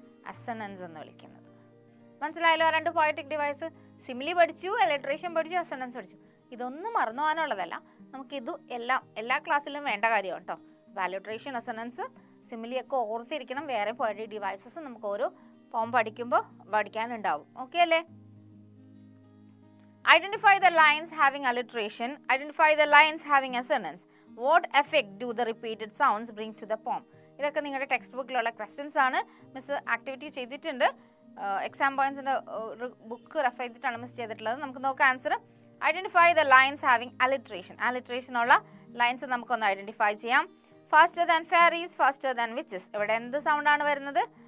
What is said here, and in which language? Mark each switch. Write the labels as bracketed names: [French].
[Malayalam] Assonance എന്ന് വിളിക്കുന്നത്. മനസ്സിലായല്ലോ? രണ്ട് പോയറ്റിക് ഡിവൈസ്. സിമിലി പഠിച്ചു, അലിട്രേഷൻ പഠിച്ചു, അസണൻസ് പഠിച്ചു. ഇതൊന്നും മറന്നു പോകാനുള്ളതല്ല, നമുക്കിത് എല്ലാ ക്ലാസ്സിലും വേണ്ട കാര്യമാണ് കേട്ടോ. അലിട്രേഷൻ, അസണൻസ്, സിമിലി ഒക്കെ ഓർത്തിരിക്കണം. വേറെ പോയറ്റിക് ഡിവൈസസ് നമുക്ക് ഓരോ പോം പഠിക്കുമ്പോൾ പഠിക്കാനുണ്ടാവും. ഓക്കെ അല്ലേ? [English] Identify the lines having alliteration. Identify the lines having assonance. What effect do the repeated sounds bring to the poem? [Malayalam] ഇതൊക്കെ നിങ്ങളുടെ ടെക്സ്റ്റ് ബുക്കിലുള്ള ക്വസ്റ്റ്യൻസ് ആണ്. മിസ് ആക്ടിവിറ്റി ചെയ്തിട്ടുണ്ട്. എക്സാം പോയിന്റ്സിന്റെ ബുക്ക് റെഫർ ചെയ്തിട്ടാണ് മിസ് ചെയ്തിട്ടുള്ളത്. നമുക്ക് നോക്കാം answer. [English] Identify the lines having alliteration. [Malayalam] Alliteration ഉള്ള lines നമുക്കൊന്ന് ഐഡന്റിഫൈ ചെയ്യാം. [English] Faster than fairies, faster than witches. [Malayalam] ഇവിടെ എന്ത് സൗണ്ട് ആണ് വരുന്നത്?